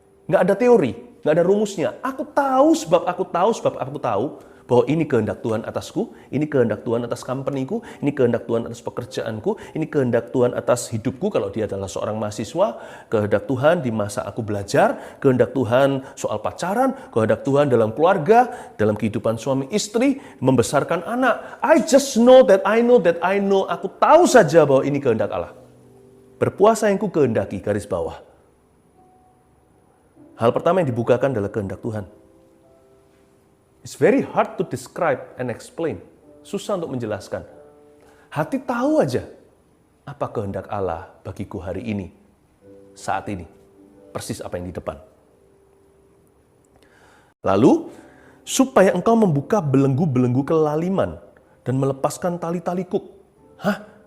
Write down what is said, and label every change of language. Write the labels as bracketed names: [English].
[Indonesian] Nggak ada teori, nggak ada rumusnya. Aku tahu sebab aku tahu bahwa ini kehendak Tuhan atasku, ini kehendak Tuhan atas company-ku, ini kehendak Tuhan atas pekerjaanku, ini kehendak Tuhan atas hidupku kalau dia adalah seorang mahasiswa, kehendak Tuhan di masa aku belajar, kehendak Tuhan soal pacaran, kehendak Tuhan dalam keluarga, dalam kehidupan suami istri, membesarkan anak. [English] I just know that I know, [Indonesian] aku tahu saja bahwa ini kehendak Allah. Berpuasa yang ku kehendaki, garis bawah. Hal pertama yang dibukakan adalah kehendak Tuhan. [English] It's very hard to describe and explain. [Indonesian] Susah untuk menjelaskan. Hati tahu aja apa kehendak Allah bagiku hari ini, saat ini. Persis apa yang di depan. Lalu, supaya engkau membuka belenggu-belenggu kelaliman dan melepaskan tali-tali kuk. Hah?